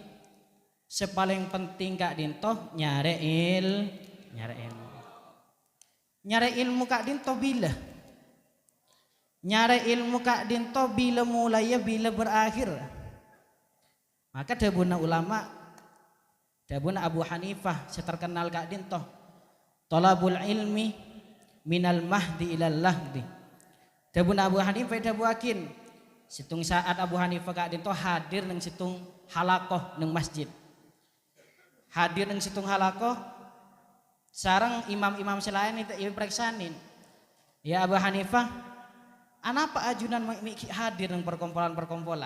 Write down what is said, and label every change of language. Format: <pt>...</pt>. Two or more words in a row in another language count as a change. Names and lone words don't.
<bjn>Sepaling penting Kak Dinto nyari ilmu. Nyari ilmu Kak Dinto bila? Nyari ilmu Kak Dinto bila mulai bila berakhir. Maka dabuna ulama, dabuna Abu Hanifah seterkenal Kak Dinto.</bjn> <ar>طلب العلم من المهد إلى اللحد.</ar> <bjn>Dabuna Abu Hanifah dabuakin. Situng saat Abu Hanifah Kak Dinto hadir nang situng halakoh nang masjid. Hadir nang situng halakoh sarang imam-imam selain itu periksanin. Ya Abu Hanifah, anapa ajunan hadir nang perkumpulan-perkumpulan?</bjn>